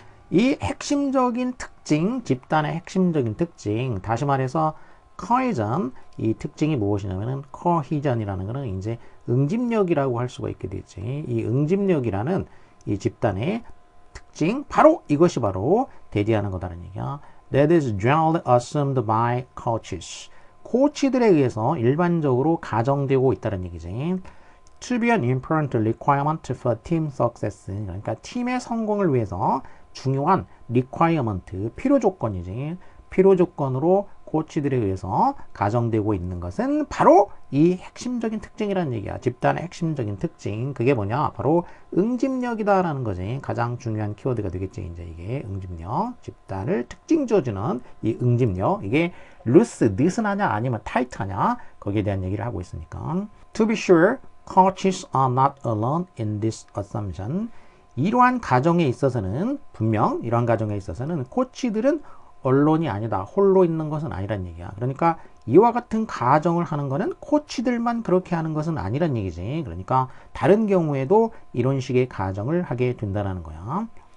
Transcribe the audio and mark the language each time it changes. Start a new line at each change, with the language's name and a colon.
Korean: 이 핵심적인 특징, 집단의 핵심적인 특징, 다시 말해서 cohesion, 이 특징이 무엇이냐면은 cohesion이라는 것은 이제 응집력이라고 할 수가 있게 되지. 이 응집력이라는 이 집단의 특징, 바로 이것이 바로 대리하는 거다라는 얘기야.
English: That is generally assumed by coaches.
Korean: 코치들에 의해서 일반적으로 가정되고 있다는 얘기지.
English: To be an important requirement for team success.
Korean: 그러니까 팀의 성공을 위해서 중요한 requirement, 필요 조건이지. 필요 조건으로 코치들에 의해서 가정되고 있는 것은 바로 이 핵심적인 특징이라는 얘기야. 집단의 핵심적인 특징. 그게 뭐냐? 바로 응집력이다라는 거지. 가장 중요한 키워드가 되겠지. 이제 이게 응집력. 집단을 특징 지어주는 이 응집력. 이게 loose, 느슨하냐 아니면 tight하냐? 거기에 대한 얘기를 하고 있으니까.
English: To be sure, coaches are not alone in this assumption.
Korean: 이러한 가정에 있어서는, 분명 이러한 가정에 있어서는 코치들은 언론이 아니다. 홀로 있는 것은 아니란 얘기야. 그러니까 이와 같은 가정을 하는 것은 코치들만 그렇게 하는 것은 아니란 얘기지. 그러니까 다른 경우에도 이런 식의 가정을 하게 된다는 거야.